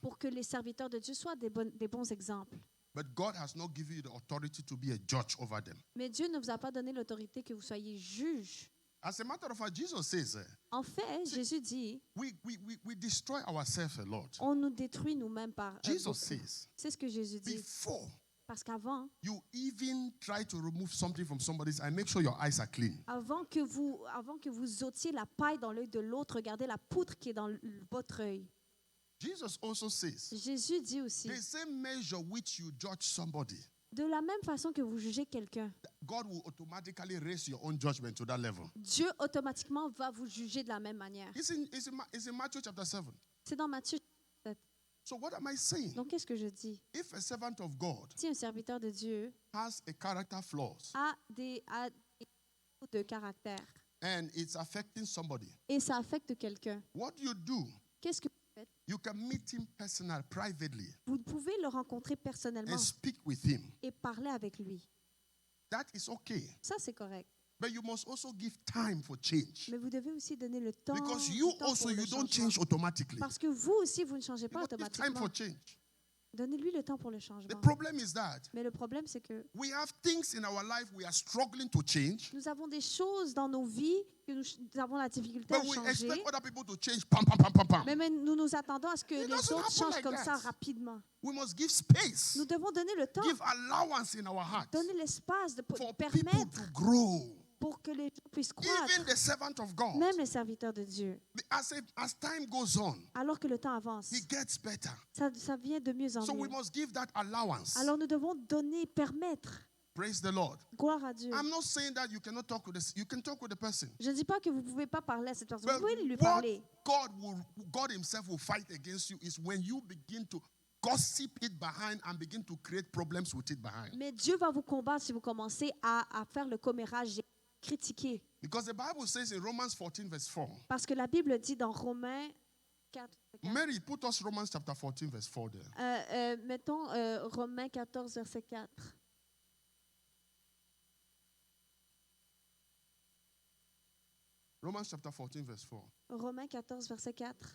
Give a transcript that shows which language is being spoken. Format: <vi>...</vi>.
<fr>pour que les serviteurs de Dieu soient des bons exemples.</fr> <en>But God has not given you the authority to be a judge over them.</en> <fr>Mais Dieu ne vous a pas donné l'autorité que vous soyez juge.</fr> <en>As a matter of fact, Jesus says,</en> <fr>En fait, Jésus dit,</fr> <en>we destroy ourselves a lot.</en> <fr>on nous détruit nous-mêmes par</fr> <en>Jesus</en> <fr>beaucoup.</fr> <en>says,</en> <fr>C'est ce que Jésus dit.</fr> <en>before</en> <fr>Parce qu'avant,</fr> <en>you even try to remove something from somebody's eye, make sure your eyes are clean.</en> <fr>avant que vous ôtiez la paille dans l'œil de l'autre, regardez la poutre qui est dans votre œil.</fr> <en>Jesus also says,</en> <fr>Jésus dit aussi,</fr> <en>the same measure which you judge somebody,</en> <fr>de la même façon que vous jugez quelqu'un,</fr> <en>God will automatically raise your own judgment to that level.</en> <fr>Dieu automatiquement va vous juger de la même manière.</fr> <en>It's in Matthew chapter 7.</en> <fr>C'est dans Matthieu 7.</fr> <en>So what am I saying?</en> <fr>Donc, qu'est-ce que je dis?</fr> <en>If a servant of God</en> <fr>Si un serviteur de Dieu</fr> <en>has a character flaws</en> <fr>a des défauts de caractère</fr> <en>and it's affecting somebody,</en> <fr>et ça affecte quelqu'un,</fr> <en>what you do,</en> <fr>qu'est-ce que vous faites?</fr> <en>you can meet him personally, privately,</en> <fr>Vous pouvez le rencontrer personnellement</fr> <en>and speak with him.</en> <fr>et parler avec lui.</fr> <en>That is okay.</en> <fr>Ça, c'est correct.</fr> <en>But you must also give time for change.</en> <fr>Mais vous devez aussi donner le temps.</fr> <en>Because</en> <fr>du</fr> <en>you</en> <fr>temps</fr> <en>also,</en> <fr>pour le</fr> <en>you don't</en> <fr>changement.</fr> <en>change automatically.</en> <fr>Parce que vous aussi, vous ne changez</fr> <en>You</en> <fr>pas</fr> <en>must give time</en> <fr>automatiquement.</fr> <en>for change.</en> <fr>Donnez-lui le temps pour le</fr> <en>The</en> <fr>changement.</fr> <en>problem is that</en> <fr>Mais le problème, c'est que</fr> <en>we have things in our life we are struggling to change,</en> <fr>nous avons des choses dans nos vies que nous avons la difficulté à</fr> <en>but we</en> <fr>changer.</fr> <en>expect other people to change. Pam, pam, pam, pam, pam.</en> <fr>Mais nous nous attendons à ce que</fr> <en>It</en> <fr>les</fr> <en>doesn't</en> <fr>autres</fr> <en>happen</en> <fr>changent</fr> <en>like</en> <fr>comme</fr> <en>that.</en> <fr>ça rapidement.</fr> <en>We must give space,</en> <fr>Nous devons donner le temps,</fr> <en>give allowance in our hearts</en> <fr>donner l'espace de</fr> <en>for people</en> <fr>permettre</fr> <en>to grow.</en> <fr>pour que les gens puissent</fr> <en>Even</en> <fr>croître,</fr> <en>the servant of God,</en> <fr>même les serviteurs de Dieu.</fr> <en>as time goes on,</en> <fr>Alors que le temps avance,</fr> <en>he gets better.</en> <fr>ça vient de mieux en</fr> <en>So we</en> <fr>mieux.</fr> <en>must give that allowance.</en> <fr>Alors nous devons donner, permettre.</fr> <en>Praise the Lord.</en> <fr>Gloire à Dieu.</fr> <en>I'm not saying that you cannot talk with this. You can talk with the person.</en> <fr>Je ne dis pas que vous ne pouvez pas parler à cette personne.</fr> <en>But</en> <fr>Vous pouvez lui</fr> <en>what</en> <fr>parler.</fr> <en>God himself will fight against you is when you begin to gossip it behind and begin to create problems with it behind.</en> <fr>Mais Dieu va vous combattre si vous commencez à faire le commérage et critiquer.</fr> <en>Because the Bible says in Romans 14 verse 4.</en> <fr>Parce que la Bible dit dans Romains 4.</fr> <en>Mary, put us Romans chapter 14 verse 4 there.</en> <fr>Mettons Romains 14, verset 4.</fr> <en>Romans chapter 14 verse 4.</en> <fr>Romains 14, verset 4.</fr>